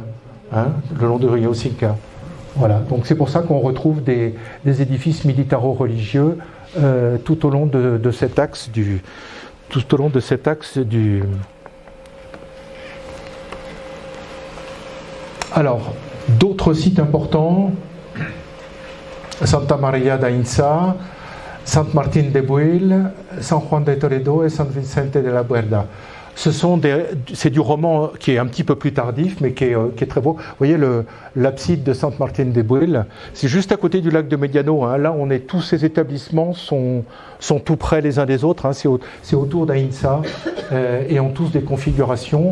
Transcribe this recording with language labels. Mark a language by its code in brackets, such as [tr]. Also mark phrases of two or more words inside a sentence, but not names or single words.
[fr] Hein, le long du Rio Cinca. Voilà, donc c'est pour ça qu'on retrouve des édifices militaro-religieux tout au long de cet axe du. Alors, d'autres sites importants, Santa Maria da Insa, Sant Martín de Buil, San Juan de Toledo et San Vicente de la Buerda. C'est du roman qui est un petit peu plus tardif, mais qui est très beau. Vous voyez l'abside de Sant Martín de Buil, c'est juste à côté du lac de Mediano. Hein. Là, tous ces établissements sont tout près les uns des autres. Hein. C'est autour d'Aïnsa et ont tous des configurations.